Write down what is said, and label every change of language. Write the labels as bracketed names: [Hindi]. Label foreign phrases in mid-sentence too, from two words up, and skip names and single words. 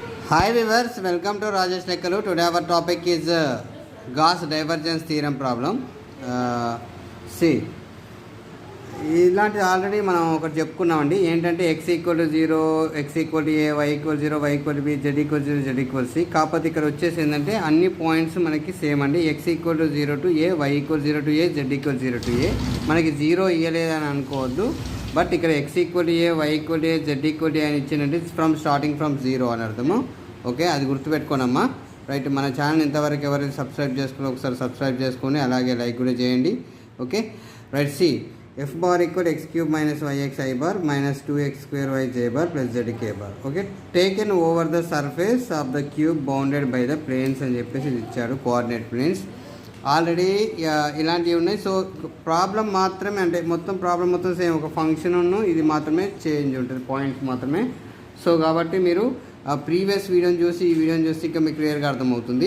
[English] Hi viewers, welcome to Rajesh Lekkalu. Today our topic is Gauss divergence theorem problem. See, [Telugu] ఇలాంటిది ఆల్రెడీ మనం ఒకటి చెప్పుకున్నామండి. ఏంటంటే x = 0, x = a, y = 0, y = b, z = 0, z = c. కాకపోతే ఇక్కడ వచ్చేసి ఏంటంటే అన్ని పాయింట్స్ మనకి సేమ్ అండి. [English] x = 0 to a, y = 0 to a, z = 0 to a. [Telugu] మనకి 0 ఇవ్వలేదని అనుకోవద్దు. బట్ ఇక్కడ x = a, y = a, z = a అని ఇచ్చిందంటే [English] starting from [Telugu] 0 అని అర్థము. ఓకే, అది గుర్తుపెట్టుకోనమ్మా. రైట్, మన ఛానల్ ఇంతవరకు ఎవరైతే సబ్స్క్రైబ్ చేసుకుని ఒకసారి సబ్స్క్రైబ్ చేసుకొని అలాగే లైక్ కూడా చేయండి. [English] okay right, see f bar equal x³ minus yx I bar minus 2x² y j bar plus zk bar. Okay, taken over the surface of the cube bounded by the planes [Telugu] అని చెప్పేసి ఇచ్చాడు, [English] coordinate planes. [Telugu] ఆల్రెడీ ఇలాంటివి ఉన్నాయి. సో ప్రాబ్లం మాత్రమే, అంటే మొత్తం ప్రాబ్లం మొత్తం సేమ్, ఒక ఫంక్షన్ ఇది మాత్రమే చేంజ్ ఉంటుంది, పాయింట్స్ మాత్రమే. సో కాబట్టి మీరు ఆ ప్రీవియస్ వీడియోని చూసి ఈ వీడియోని చూసి ఇంకా మీకు క్లియర్గా అర్థమవుతుంది.